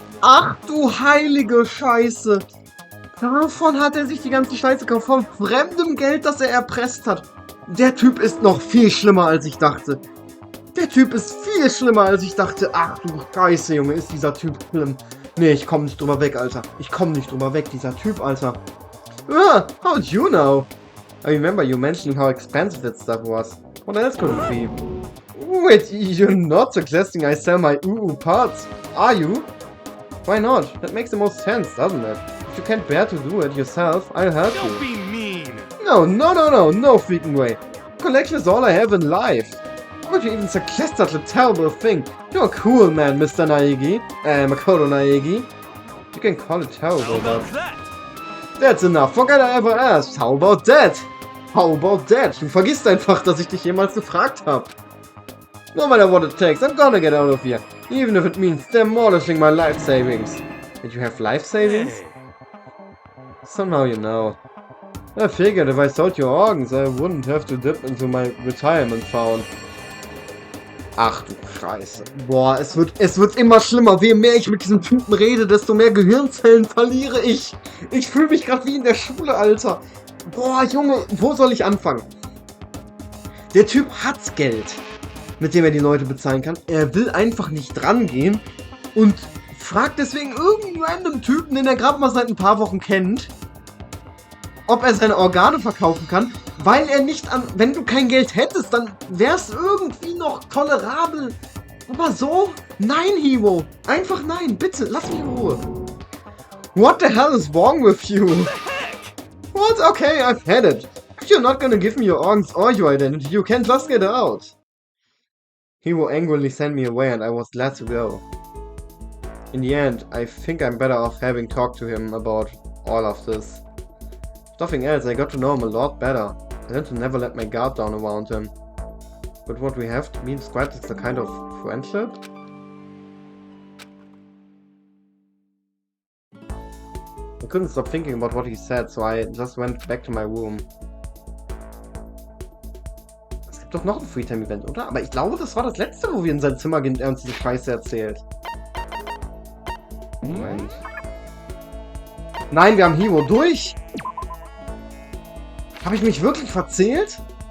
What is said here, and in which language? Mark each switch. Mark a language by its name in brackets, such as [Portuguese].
[German] Ach du heilige Scheiße. Davon hat er sich die ganze Scheiße gekauft. Von fremdem Geld, das er erpresst hat. Der Typ ist noch viel schlimmer, als ich dachte. Der Typ ist viel schlimmer, als ich dachte. Ach du Scheiße, Junge, ist dieser Typ schlimm. Nee, ich komm nicht drüber weg, Alter. Ich komm nicht drüber weg, dieser Typ, Alter. [English] Ah, how'd you know? I remember you mentioning how expensive that stuff was. What else could it be? Wait, you're not suggesting I sell my parts, are you? Why not? That makes the most sense, doesn't it? If you can't bear to do it yourself, I'll help you. Don't be mean. No freaking way. Collection is all I have in life. How could you even suggest such a terrible thing? You're a cool man, Mr. Naegi. Makoto Naegi. You can call it How terrible, but... about that? That's enough. Forget I ever asked. How about that? How about that? [German] Du vergisst einfach, dass ich dich jemals gefragt habe. [English] No matter what it takes, I'm gonna get out of here. Even if it means demolishing my life savings. Did you have life savings? Hey. So now you know. I figured if I sold your organs, I wouldn't have to dip into my retirement fund. [German] Ach du Scheiße. Boah, es wird immer schlimmer. Je mehr ich mit diesem Typen rede, desto mehr Gehirnzellen verliere ich. Ich fühle mich gerade wie in der Schule, Alter. Boah, Junge, wo soll ich anfangen? Der Typ hat Geld, mit dem er die Leute bezahlen kann. Er will einfach nicht drangehen und fragt deswegen irgendeinen random Typen, den er gerade mal seit ein paar Wochen kennt, ob er seine Organe verkaufen kann, weil er nicht an... Wenn du kein Geld hättest, dann wär's irgendwie noch tolerabel. Aber so? Nein, Hiro. Einfach nein. Bitte, lass mich in Ruhe. [English] What the hell is wrong with you? What? Okay, I've had it. If you're not gonna give me your organs or your identity, you can just get out. Hiro angrily sent me away and I was glad to go. In the end, I think I'm better off having talked to him about all of this. If nothing else, I got to know him a lot better. I learned to never let my guard down around him. But what we have to be described as a kind of friendship? I couldn't stop thinking about what he said, so I just went back to my room. [German] Es gibt doch noch ein Freetime-Event, oder? Aber ich glaube, das war das letzte, wo wir in sein Zimmer gehen und er uns diese Scheiße erzählt. Moment. Nein, wir haben Hiro durch! Habe ich mich wirklich verzählt?